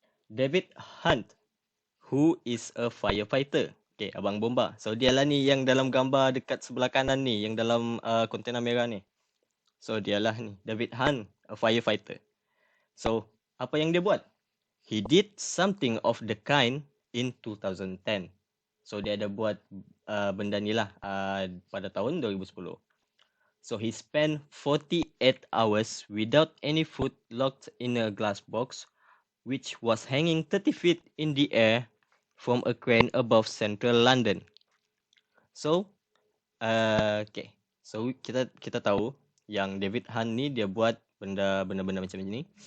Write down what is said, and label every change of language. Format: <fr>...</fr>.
<en>David Hunt, who is a firefighter.</en> <ms>Okay, Abang Bomba. So dialah ni yang dalam gambar dekat sebelah kanan ni, yang dalam kontena merah ni. So dialah ni, David Hunt,</ms> <en>a firefighter.</en> <ms>So apa yang dia buat?</ms> <en>He did something of the kind in 2010.</en> <ms>So dia ada buat benda ni lah pada tahun 2010.</ms> <en>So he spent 48 hours without any food, locked in a glass box, which was hanging 30 feet in the air from a crane above central London.</en> <ms>So, okay. So kita tahu yang David Hunt ni dia buat benda-benda macam ni.</ms>